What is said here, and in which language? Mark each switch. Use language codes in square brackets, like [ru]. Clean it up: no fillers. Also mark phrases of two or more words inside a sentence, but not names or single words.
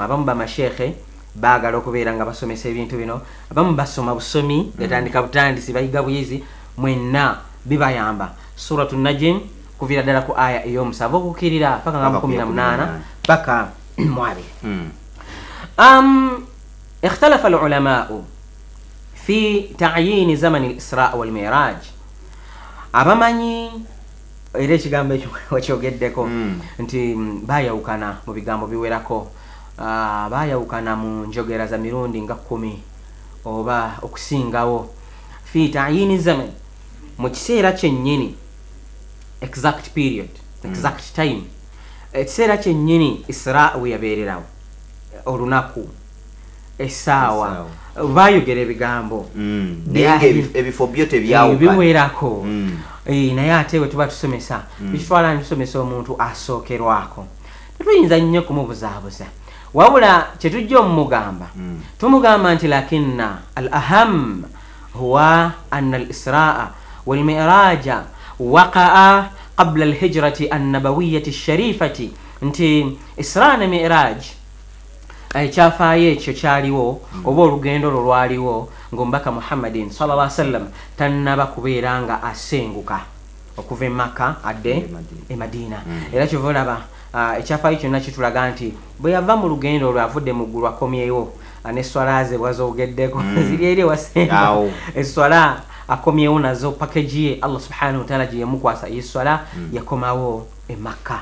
[lg] Abamu bamasheekhe baagala okubeera nga basomesa ebintu bino, abamu basoma busomi yatandika butandisi bayiga buyizi, mwenna bibayamba. Suratu Najm kuviira ddala ku aya ey'omusanvu okukkirira paka nga 18 paka 20. [ar] اختلف العلماء في تعيين زمن الإسراء والمعراج. [lg] abamanyi era ekigambo ekyo wakyogeddeko nti baayawukana mu bigambo biwerako, baayawukana mu njogera za mirundi nga 10 oba okusingawo. [ar] في تعيين زمن, [lg] mu kiseera kyennyini [en] exact period, exact time. [lg] Ekiseera kyennyini Isra we yabeererawo, olunaku, essaawa, baayogera ebigambo ebifo byo tebyawukana biwerako. Naye ate bwe tuba tusomesa tukitwala nitusomesa omuntu asookerwako, tetuyinza nnyo kumubuzaabuza, wabula kyetujja omumugamba tumugamba nti [ar] لكن الأهم هو أن الإسراء والمعراج وقع قبل الهجرة النبوية الشريفة, [lg] nti Isra ne Mi'raj ekyafaayo ekyo kyaliwo oba olugendo lwo lwaliwo ng'omubaka Muhammadin [ar] صلى الله عليه وسلم [lg] tannaba kubeera nga asenguka okuva e Makka adde e Madina. Era kyova olaba ekyafaayo kyonna kitulaga nti bwe yava mu lugendo olwo avudde mu ggulu akomyewo n'esswala ze bwazoogeddeko ziri eri ewasenga, esswala akomyewo nazo package ye Allah [ar] سبحانه وتعالى [lg] gye yamukwasa y'esswala yakomawo e Makka.